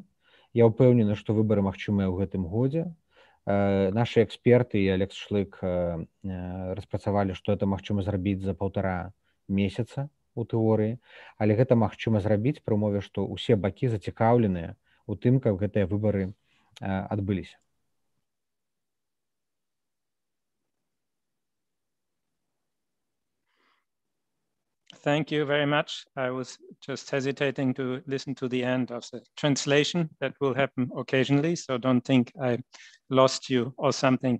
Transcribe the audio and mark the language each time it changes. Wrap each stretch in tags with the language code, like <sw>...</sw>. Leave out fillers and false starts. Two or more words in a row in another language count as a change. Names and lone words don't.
<be>Я упэўнены, што выбары магчымыя ў гэтым годзе. Нашы эксперты і Алекс Шлык распрацавалі, што это магчыма зрабіць за 1,5 месяца у тэорыі, але гэта магчыма зрабіць пры умове, што ўсе бакі зацікаўленыя у тым, каб гэтыя выбары адбыліся.</be> <en>Thank you very much. I was just hesitating to listen to the end of the translation. That will happen occasionally, so don't think I lost you or something.</en>